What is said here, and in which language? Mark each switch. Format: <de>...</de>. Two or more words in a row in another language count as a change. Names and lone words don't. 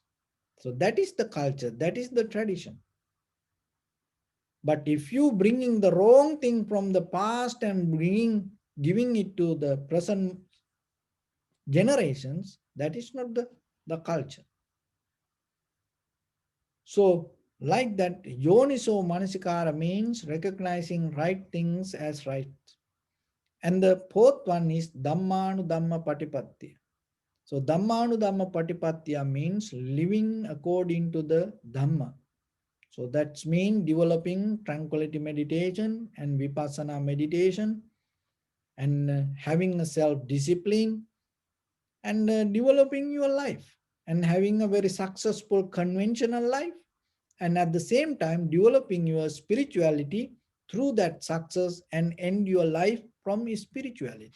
<en>So that is the culture, that is the tradition. But if you bringing the wrong thing from the past and giving it to the present generations, that is not the culture. So like that,</en> <pi>yoniso manasikara</pi> <en>means recognizing right things as right. And the fourth one is</en> <pi>Dhamma Patipatya.</pi> <en>So</en> <pi>Dhamma Patipatya</pi> <en>means living according to the Dhamma. So that's mean developing tranquility meditation and vipassana meditation and having a self-discipline and developing your life and having a very successful conventional life and at the same time developing your spirituality through that success and end your life from spirituality.</en>